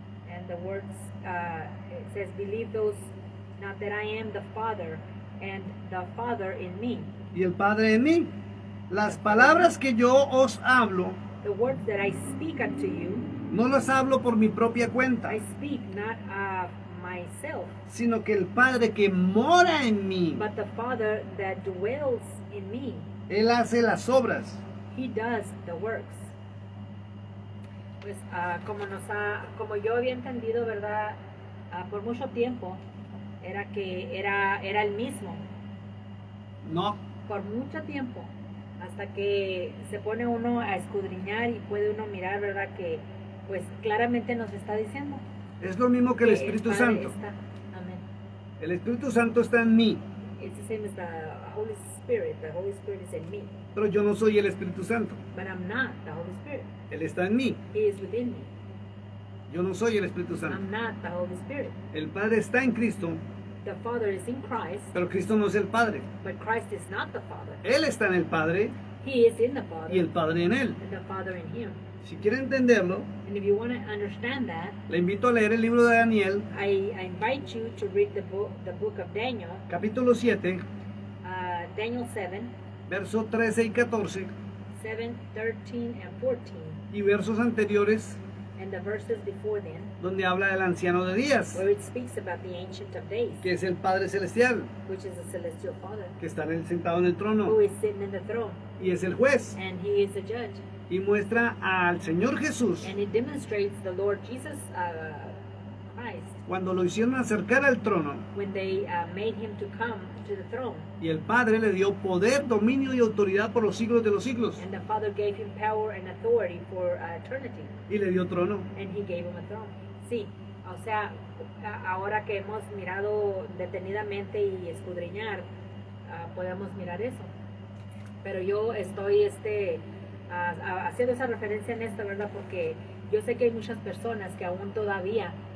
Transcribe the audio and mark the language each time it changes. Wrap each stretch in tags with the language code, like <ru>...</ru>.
<en>And the words, it says, believe those, not that I am the Father, and the Father in me.</en> <es>Y el Padre en mí. Las palabras que yo os hablo,</es> <en>The words that I speak unto you,</en> <es>no las hablo por mi propia cuenta,</es> <en>I speak not of myself,</en> <es>sino que el Padre que mora en mí,</es> <en>but the Father that dwells in me.</en> <es>Él hace las obras.</es> <en>He does the works.</en> <es>Pues como yo había entendido, ¿verdad? Por mucho tiempo, era que era el mismo. No, Por mucho tiempo. Hasta que se pone uno a escudriñar y puede uno mirar, ¿verdad? Que pues claramente nos está diciendo. es lo mismo que el Espíritu Padre Santo. está. Amén. El Espíritu Santo está en mí,</es> <en>It's the same as the Holy Spirit. The Holy Spirit is in me.</en> <es>pero yo no soy el Espíritu Santo.</es> <en>But I'm not the Holy Spirit.</en> <es>Él está en mí,</es> <en>He is within me.</en> <es>yo no soy el Espíritu Santo.</es> <en>I'm not the Holy Spirit.</en> <es>El Padre está en Cristo,</es> <en>The Father is in Christ,</en> <es>pero Cristo no es el Padre.</es> <en>but Christ is not the Father.</en> <es>Él está en el Padre</es> <en>He is in the Father,</en> <es>y el Padre en Él.</es> <en>and the Father in Him.</en> <es>Si quiere entenderlo,</es> <en>And if you want to understand that,</en> <es>le invito a leer el libro de Daniel,</es> <en>I invite you to read the book of Daniel,</en> <es>capítulo 7,</es> <en>Daniel 7,</en> <es>versos 13 y 14,</es> <en>7, 13, and 14,</en> <es>y versos anteriores,</es> <en>and the verses before then,</en> <es>donde habla del anciano de días,</es> <en>where it speaks about the Ancient of Days,</en> <es>que es el Padre Celestial,</es> <en>which is the Celestial Father,</en> <es>que está sentado en el</es> <en>who</en> <es>trono,</es> <en>is sitting in the throne,</en> <es>y es el juez,</es> <en>and He is the judge.</en> <es>y muestra al Señor Jesús,</es> <en>And it demonstrates the Lord Jesus Christ</en> <es>cuando lo hicieron acercar al trono,</es> <en>when they made Him to come to the throne.</en> <es>y el Padre le dio poder, dominio y autoridad por los siglos de los siglos,</es> <en>And the Father gave Him power and authority for eternity.</en> <es>y le dio trono.</es> <en>And He gave Him a throne.</en> <es>Sí, o sea, ahora que hemos mirado detenidamente y escudriñar, podemos mirar eso. Pero yo estoy haciendo esa referencia en esto, ¿verdad? Porque yo sé que hay muchas personas que aún todavía...</es>